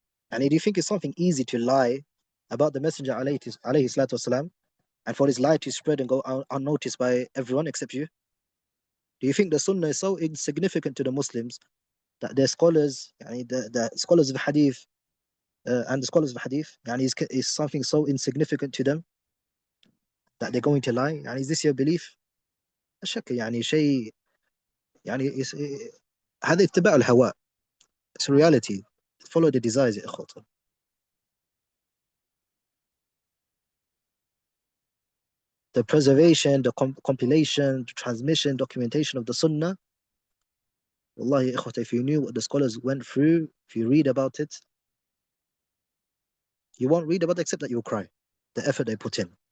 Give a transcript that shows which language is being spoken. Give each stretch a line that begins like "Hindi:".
English: And do you think it's something easy to lie about the Messenger alayhi salatu wasalam, and for his lie to spread and go unnoticed by everyone except you? Do you think the Sunnah is so insignificant to the Muslims that their scholars, the scholars of Hadith and the scholars of Hadith, is something so insignificant to them that they're going to lie? Is this your belief?
Arabic: لا شك شيء هذا اتباع الهواء.
English: It's reality. Follow the desires
Arabic: يا إخوة.
English: The preservation, the compilation, the transmission, documentation of the Sunnah. Wallahi, إخوة, if you knew what the scholars went through, if you read about it, you won't read about it except that you'll cry. The effort they put in.